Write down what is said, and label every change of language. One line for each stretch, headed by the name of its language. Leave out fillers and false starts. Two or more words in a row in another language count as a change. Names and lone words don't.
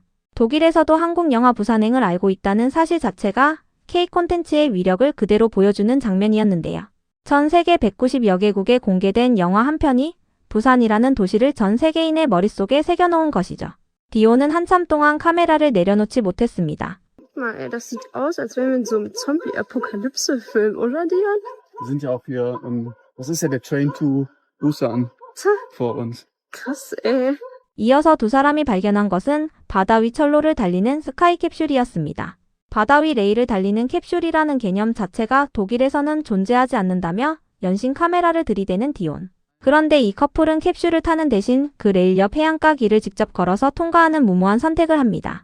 Korean: 독일에서도 한국 영화 부산행을 알고 있다는 사실 자체가 K 콘텐츠의 위력을 그대로 보여주는 장면이었는데요. 전 세계 190여 개국에 공개된 영화 한 편이 부산이라는 도시를 전 세계인의 머릿속에 새겨놓은 것이죠. 디오는 한참 동안 카메라를 내려놓지 못했습니다.
German: Guck mal, ey, das sieht aus, als wären wir in so einem Zombie-Apokalypse-Film, oder, Dion? Wir sind ja auch hier, das ist ja der Train to Busan Tja, vor uns. krass, ey.
Korean: 이어서 두 사람이 발견한 것은 바다 위 철로를 달리는 스카이 캡슐이었습니다. 바다 위 레일을 달리는 캡슐이라는 개념 자체가 독일에서는 존재하지 않는다며 연신 카메라를 들이대는 디온. 그런데 이 커플은 캡슐을 타는 대신 그 레일 옆 해안가 길을 직접 걸어서 통과하는 무모한 선택을 합니다.